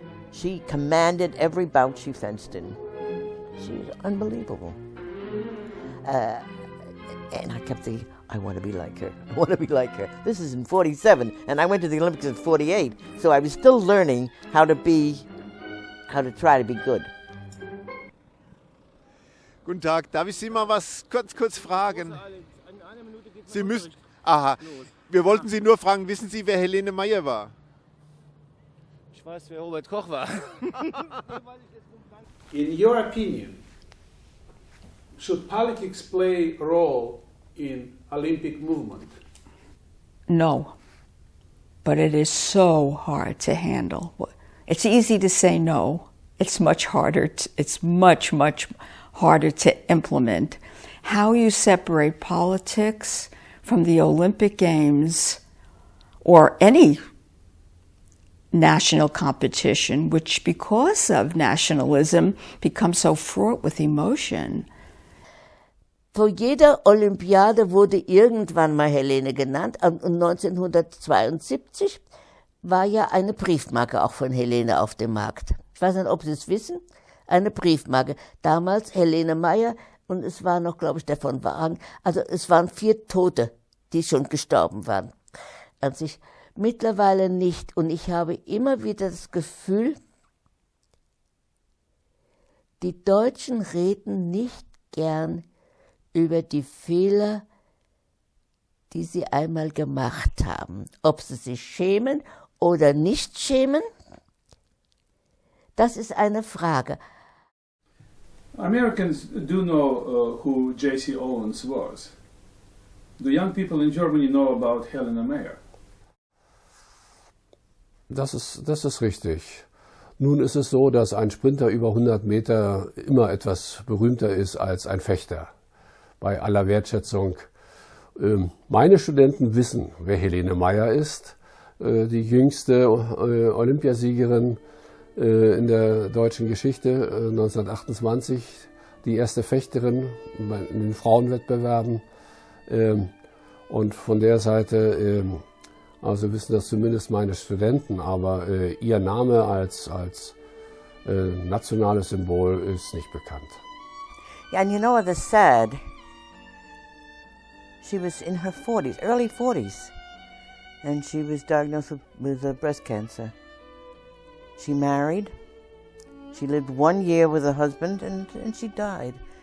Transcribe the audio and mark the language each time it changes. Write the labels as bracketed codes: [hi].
[en] She commanded every bout she fenced in. She was unbelievable. And I kept thinking, I want to be like her. I want to be like her. This is in 47, and I went to the Olympics in 48, so I was still learning how to try to be good. [de] Guten Tag, darf ich Sie mal was kurz fragen? Sie müssen. Aha, wir wollten Sie nur fragen, wissen Sie, wer Helene Mayer war? Ich weiß, wer Robert Koch war. [en] In your opinion, should politics play a role in Olympic movement? No, but it is so hard to handle. It's easy to say no. It's much harder. It's much harder to implement. How you separate politics from the Olympic Games or any national competition, which because of nationalism becomes so fraught with emotion. [de] Vor jeder Olympiade wurde irgendwann mal Helene genannt. Und 1972 war ja eine Briefmarke auch von Helene auf dem Markt. Ich weiß nicht, ob Sie es wissen. Eine Briefmarke. Damals Helene Mayer und es war noch, glaube ich, der von Wagen. Also es waren 4 Tote, die schon gestorben waren. An sich mittlerweile nicht. Und ich habe immer wieder das Gefühl, die Deutschen reden nicht gern über die Fehler, die sie einmal gemacht haben. Ob sie sich schämen oder nicht schämen, das ist eine Frage. [en] Americans do know who J.C. Owens was. The young people in Germany know about Helene Mayer. [de] Das ist richtig. Nun ist es so, dass ein Sprinter über 100 Meter immer etwas berühmter ist als ein Fechter. Bei aller Wertschätzung. Meine Studenten wissen, wer Helene Mayer ist, die jüngste Olympiasiegerin in der deutschen Geschichte, 1928, die erste Fechterin in den Frauenwettbewerben. Und von der Seite, also wissen das zumindest meine Studenten, aber ihr Name als nationales Symbol ist nicht bekannt. [en] Yeah, and you know what is sad? She was in her 40s, early 40s, and she was diagnosed with breast cancer. She married, she lived 1 year with her husband, and she died.